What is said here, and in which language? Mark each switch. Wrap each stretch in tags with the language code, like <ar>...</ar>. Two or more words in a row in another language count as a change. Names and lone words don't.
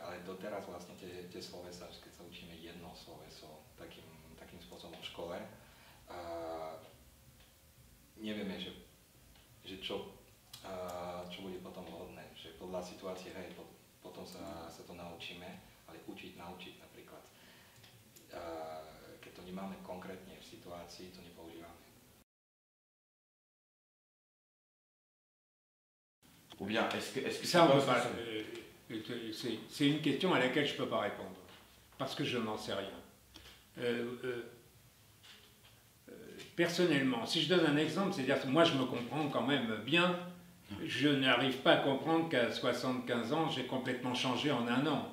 <sk>Ale doteraz vlastne tie slovesa, keď sa učíme jedno sloveso takým spôsobom v škole, nevieme, že čo bude potom vhodné, že podľa situácie, hej, potom sa to naučíme, ale naučiť napríklad. Keď to nemáme konkrétne v situácii, to nepoužívame.</sk> <fr>Ou bien, est-ce que ça, on peut pas. C'est une question à laquelle je ne peux pas répondre, parce que je n'en sais rien. Personnellement, si je donne un exemple, c'est-à-dire que moi je me comprends quand même bien, je n'arrive pas à comprendre qu'à 75 ans, j'ai complètement changé en un an.</fr>